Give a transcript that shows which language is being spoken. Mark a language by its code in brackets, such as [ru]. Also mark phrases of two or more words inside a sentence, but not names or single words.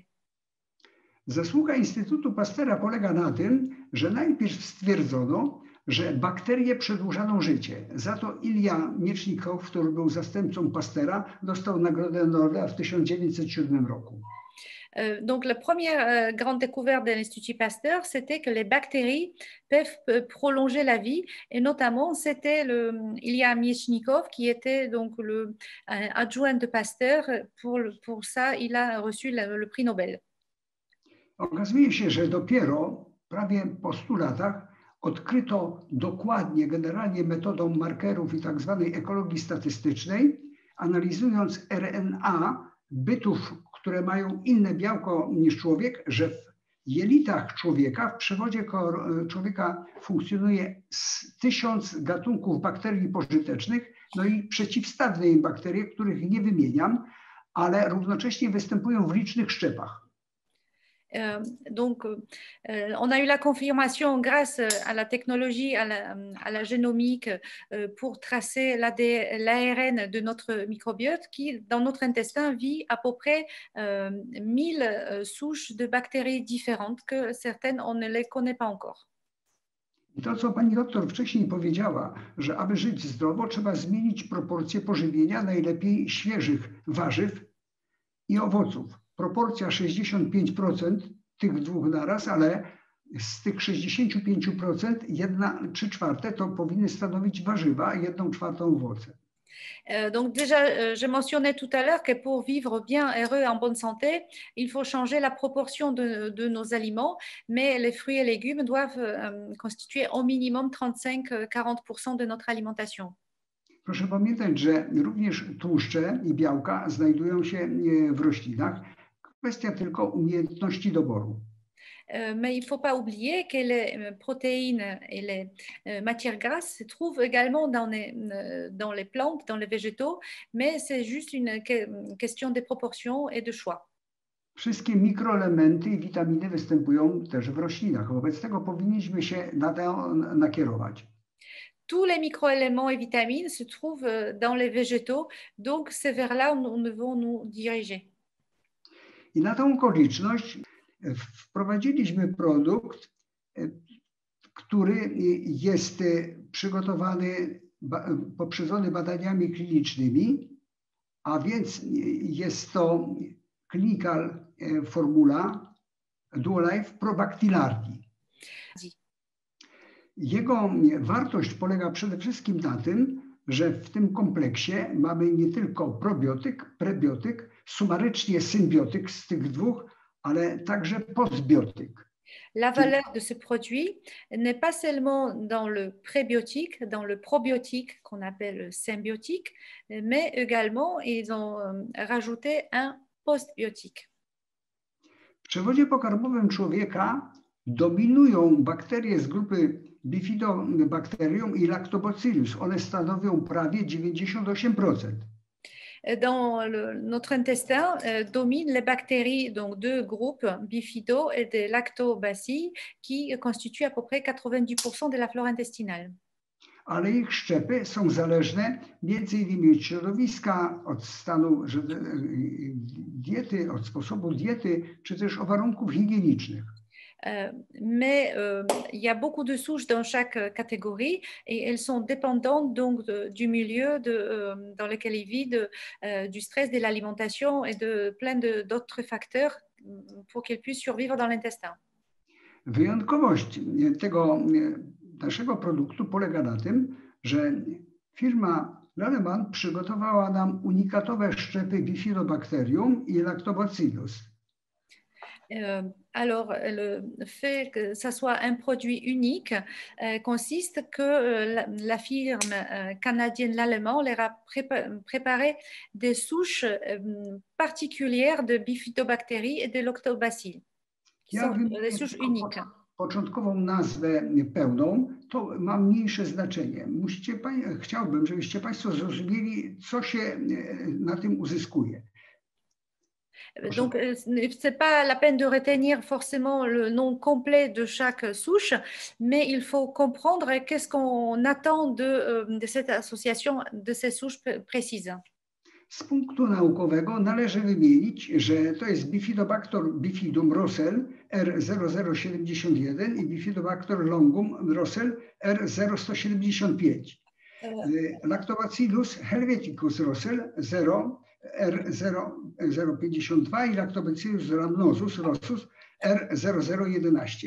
[pl] Zasługa Instytutu Pastera polega na tym, że najpierw stwierdzono, że bakterie przedłużają życie. Za to Ilja Miecznikow, który był zastępcą Pastera, dostał Nagrodę Nobla w 1907 roku. [fr] Donc, la première grande découverte de l'Institut Pasteur, c'était que les bactéries peuvent prolonger la vie. Et notamment, c'était Ilya Miecznikov qui était donc le adjoint de Pasteur. Pour ça, il a reçu le prix Nobel. [pl] Okazuje się, że dopiero prawie po 100 latach odkryto dokładnie, generalnie metodą markerów i tak zwanej ekologii statystycznej, analizując RNA bytów, które mają inne białko niż człowiek, że w jelitach człowieka, w przewodzie człowieka funkcjonuje 1000 gatunków bakterii pożytecznych, no i przeciwstawne im bakterie, których nie wymieniam, ale równocześnie występują w licznych szczepach. [fr] Donc, on a eu la confirmation grâce à la technologie, à la génomique, pour tracer l'ARN de notre microbiote qui, dans notre intestin, vit à peu près 1000 souches de bactéries différentes, que certaines, on ne les connaît pas encore. [pl] I to, co pani doktor wcześniej powiedziała, że aby żyć zdrowo, trzeba zmienić proporcje pożywienia, najlepiej świeżych warzyw i owoców. Proporcja 65% tych dwóch naraz, ale z tych 65% 1/3 to powinny stanowić warzywa, a 1/4 owoce. [fr] Donc déjà, je mentionnais tout à l'heure que pour vivre bien, heureux, en bonne santé, il faut changer la proportion de nos aliments, mais les fruits et légumes doivent constituer au minimum 35-40% de notre alimentation. [pl] Proszę pamiętać, że również tłuszcze i białka znajdują się w roślinach. Kwestia tylko umiejętności doboru. [fr] Mais il ne faut pas oublier que les protéines et les matières grasses se trouvent également dans les plantes, dans les végétaux, mais c'est juste une question de proportions et de choix. [pl] Wszystkie mikroelementy i witaminy występują też w roślinach. Wobec tego powinniśmy się na to nakierować. [fr] Tous les microéléments et vitamines se trouvent dans les végétaux, donc c'est vers là où nous devons nous diriger. [pl] I na tą okoliczność wprowadziliśmy produkt, który jest przygotowany, poprzedzony badaniami klinicznymi, a więc jest to Clinical Formula Duolife Probactinardi. Jego wartość polega przede wszystkim na tym, że w tym kompleksie mamy nie tylko probiotyk, prebiotyk, sumarycznie symbiotyk z tych dwóch, ale także postbiotyk. [fr] La valeur de ce produit n'est pas seulement dans le prébiotique, dans le probiotique qu'on appelle symbiotique, mais également ils ont rajouté un postbiotique. [pl] W przewodzie pokarmowym człowieka dominują bakterie z grupy Bifidobacterium i Lactobacillus. One stanowią prawie 98%. [fr] Dans notre intestin dominent les bactéries, donc deux groupes, Bifido et des Lactobacilles, qui constituent à peu près 90% de la flore intestinale. [pl] Ale ich szczepy są zależne m.in. od środowiska, od stanu diety, od sposobu diety, czy też od warunków higienicznych. [fr] Mais il y a beaucoup de souches dans chaque catégorie et elles sont dépendantes donc du milieu dans lequel ils vivent, du stress, de l'alimentation et de plein d'autres facteurs pour qu'elles puissent survivre dans l'intestin. [pl] Wyjątkowość tego naszego produktu polega na tym, że firma Lallemand przygotowała nam unikatowe szczepy Bifidobacterium i Lactobacillus. [fr] Alors, le fait que ça soit un produit unique consiste que la firme canadienne Lallemand leur a préparé des souches particulières de bifidobactéries et de lactobacilles, qui sont des souches uniques. [pl] Początkową nazwę pełną, to ma mniejsze znaczenie. Chciałbym, żebyście Państwo zrozumieli, co się na tym uzyskuje. [fr] Donc, ce n'est pas la peine de retenir forcément le nom complet de chaque souche, mais il faut comprendre qu'est-ce qu'on attend de cette association, de ces souches précises. [pl] Z punktu naukowego należy wymienić, że to jest Bifidobacter bifidum Russell R0071 i Bifidobacter longum Russell R0175. Lactobacillus helveticus Russell 0 R0052 i Lactobacillus rhamnosus Rossus R0011.